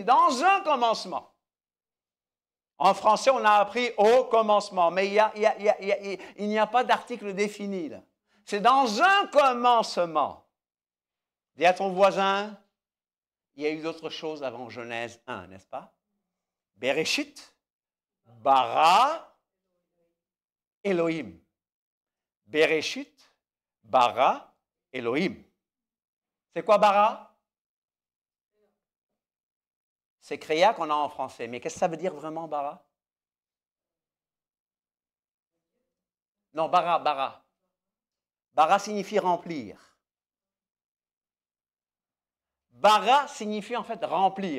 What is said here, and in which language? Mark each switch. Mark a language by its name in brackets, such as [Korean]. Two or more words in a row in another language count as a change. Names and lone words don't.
[French] Dans un commencement. En français, on a appris au commencement, mais il n'y a pas d'article défini, là. C'est dans un commencement. Dis à ton voisin, il y a eu d'autres choses avant Genèse 1, n'est-ce pas? [Hebrew] בראשית, ברא, אלהים. בראשית, ברא, אלהים. [French] C'est quoi bara? C'est créa qu'on a en français. Mais qu'est-ce que ça veut dire vraiment, bara? Non, bara, bara. Bara signifie remplir. Bara signifie en fait remplir.